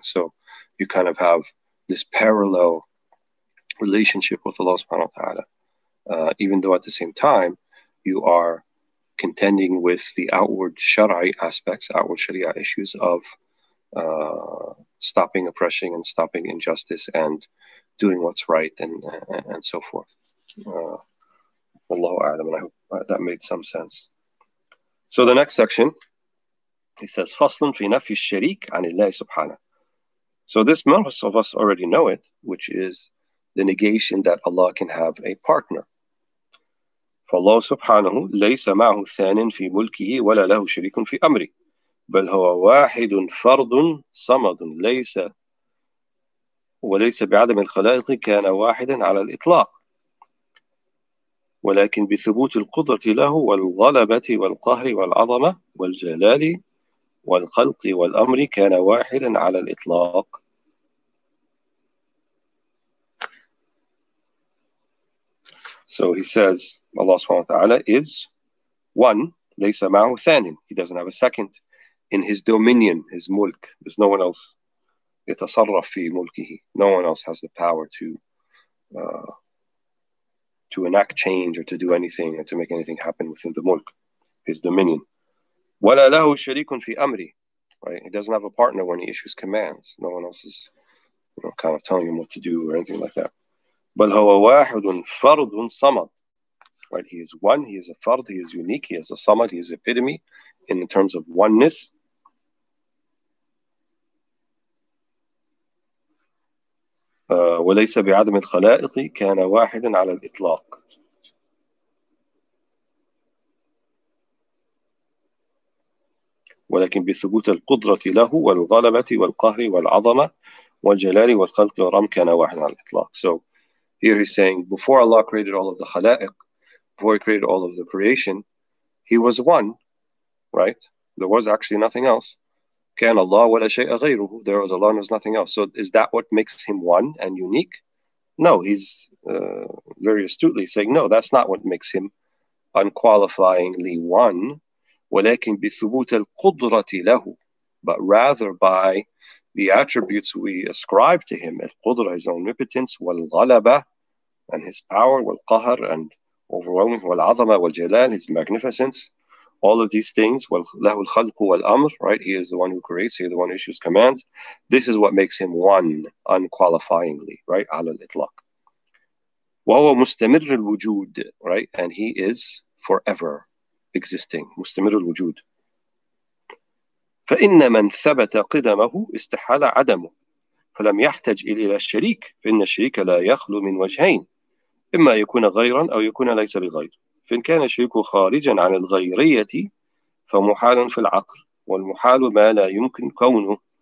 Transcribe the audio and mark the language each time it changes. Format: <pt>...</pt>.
<en>So you kind of have this parallel relationship with Allah subhanahu wa ta'ala, even though at the same time you are contending with the outward shari'i aspects, outward sharia issues of stopping oppression and stopping injustice and doing what's right and so forth.</en> <ar>Wallahu a'lam,</ar> <en>and I hope that made some sense. So the next section, he says,</en> <ar>فَصْلٌ فِي نَفْيِ الشَّرِيكِ عَنِ اللَّهِ سُبْحَانَهُ.</ar> <en>So this, most of us already know it, which is the negation that Allah can have a partner.</en> <ar>فالله سبحانه ليس معه ثان في ملكه ولا له شريك في أمره بل هو واحد فرد صمد وليس بعدم الخلائق كان واحدا على الإطلاق ولكن بثبوت القدرة له والغلبة والقهر والعظمة والجلال والخلق والأمر كان واحدا على الإطلاق.</ar> <en>So he says, Allah subhanahu wa ta'ala is one,</en> <ar>ليس معه ثان.</ar> <en>He doesn't have a second in His dominion, His mulk. There's no one else.</en> <ar>يتصرف في ملكه.</ar> <en>No one else has the power to enact change or to do anything or to make anything happen within the mulk, His dominion.</en> <ar>ولا له شريك في أمره.</ar> <en>Right? He doesn't have a partner when He issues commands. No one else is kind of telling Him what to do or anything like that.</en> <ar>بل هو واحد فرد صمد.</ar> <en>Right? He is one, He is a fard, He is unique, He is a samad, He is epitome in terms of oneness.</en> <ar>وليس بعدم الخلائق كان واحدا على الإطلاق. ولكن بثبوت القدرة له والغلبة والقهر والعظمة والجلال والخلق والأمر كان واحد على الإطلاق.</ar> <en>So here he's saying, before Allah created all of the khalaiq, before he created all of the creation, he was one, right? There was actually nothing else.</en> <ar>كان الله ولا شيء غيره.</ar> <en>There was Allah and there was nothing else. So is that what makes him one and unique? No, he's very astutely saying, no, that's not what makes him unqualifyingly one.</en> <ar>ولكن بثبوت القدرة له.</ar> <en>But rather by the attributes we ascribe to him, al-qudra, his omnipotence, wal-ghalaba, and his power, wal-qahr, and overwhelming, wal-azama, wal-jalal, his magnificence, all of these things,</en> <ar>lahu al-khalq wal-amr,</ar> <en>right? He is the one who creates, he is the one who issues commands. This is what makes him one unqualifyingly, right?</en> <ar>على الإطلاق. وهو مستمر الوجود,</ar> <en>right? And he is forever existing,</en> <ar>مستمر الوجود. فإن من ثبت قدمه استحال عدمه فلم يحتج إلى الشريك فإن الشريك لا يخلو من وجهين إما يكون غيرا أو يكون ليس بغير فإن كان الشريك خارجا عن الغيرية فمحال في العقل والمحال ما لا يمكن كونه</ar>